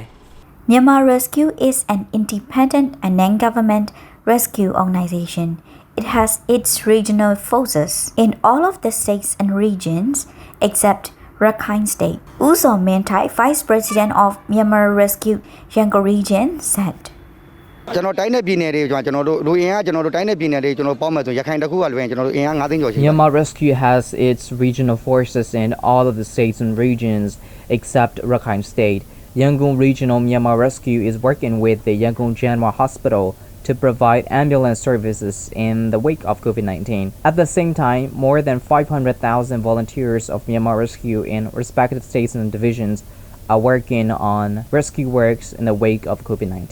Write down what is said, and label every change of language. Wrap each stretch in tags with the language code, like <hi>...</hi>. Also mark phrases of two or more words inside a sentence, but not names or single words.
<en>Myanmar Rescue is an independent and non-government rescue organization. It has its regional forces in all of the states and regions except Rakhine State. Uso Mentai, Vice President of Myanmar Rescue Yangon Region, said,</en> <my>ကျွန်တော်တိုင်းတဲ့ပြည်နယ်တွေကျွန်တော်တို့လူအင်အားကျွန်တော်တို့တိုင်းတဲ့ပြည်နယ်တွေကျွန်တော်ပေါင်းမယ်ဆိုရခိုင်တစ်ခုကလွယ်ကျွန်တော်တို့အင်အား9သိန်းကျော်ရှိတယ်</my> <en>Myanmar Rescue has its regional forces in all of the states and regions except Rakhine State. Yangon Regional Myanmar Rescue is working with the Yangon General Hospital to provide ambulance services in the wake of COVID-19. At the same time, more than 500,000 volunteers of Myanmar Rescue in respective states and divisions are working on rescue works in the wake of COVID-19.</en>